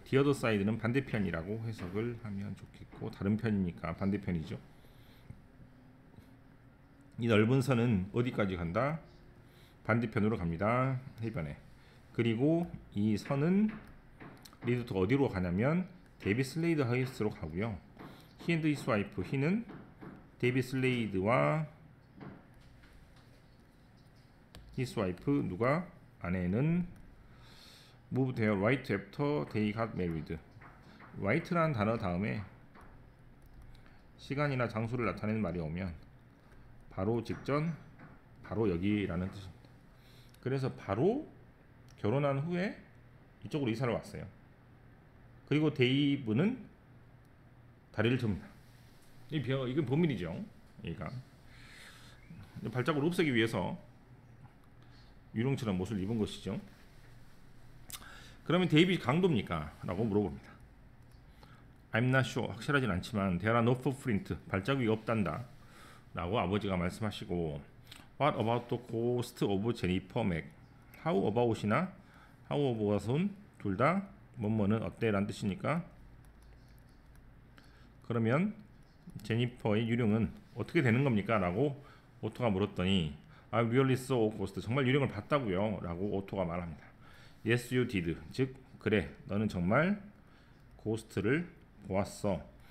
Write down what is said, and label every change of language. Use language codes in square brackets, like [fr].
[ko] The other side는 반대편이라고 해석을 하면 좋겠고 다른 편이니까 반대편이죠. 이 넓은 선은 어디까지 간다? 반대편으로 갑니다. 해변에. 그리고 이 선은 리드 투 어디로 가냐면 데이비 슬레이드 하우스로 가고요. [en] He and his wife. He는 데이비 슬레이드와 his wife [ko] 누가 아내는 [en] moved there right after they got married. [ko] right라는 단어 다음에 시간이나 장소를 나타내는 말이 오면 바로 직전 바로 여기라는 뜻입니다. 그래서 바로 결혼한 후에 이쪽으로 이사를 왔어요. 그리고 데이브는 다리를 틉니다. 이건 범인이죠. 얘가 발자국을 없애기 위해서 유령처럼 옷을 입은 것이죠. 그러면 데이빗이 강도입니까? 라고 물어봅니다. [en] I'm not sure. [ko] 확실하진 않지만 [en] there are no footprint. [ko] 발자국이 없단다. 라고 아버지가 말씀하시고 [en] What about the ghost of Jennifer Mack? [ko] How about이나 how about은 둘 다 뭐뭐는 어때? 라는 뜻이니까 그러면 제니퍼의 유령은 어떻게 되는 겁니까? 라고 오토가 물었더니 [en] I really saw a ghost. [ko] 정말 유령을 봤다고요? 라고 오토가 말합니다. [en] Yes, you did. [ko] 즉 그래 너는 정말 고스트를 보았어.